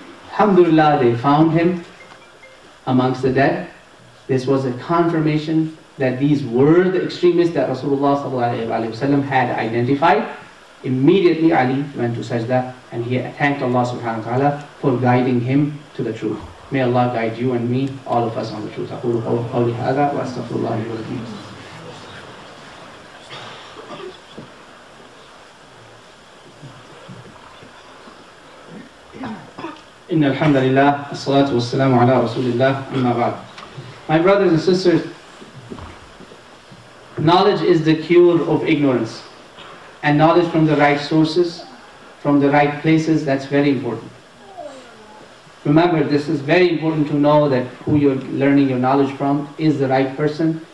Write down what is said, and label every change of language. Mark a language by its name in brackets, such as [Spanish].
[English] Alhamdulillah, they found him amongst the dead. This was a confirmation that these were the extremists that Rasulullah ﷺ had identified. Immediately Ali went to sajda and he thanked Allah subhanahu wa ta'ala for guiding him to the truth. May Allah guide you and me, all of us on the truth. [Arabic] أقول قولي هذا وأستغفر الله لي ولكم. إن الحمد لله الصلاة والسلام على رسول الله أما بعد. [English] My brothers and sisters, knowledge is the cure of ignorance. And knowledge from the right sources, from the right places, that's very important. Remember, this is very important to know that who you're learning your knowledge from is the right person.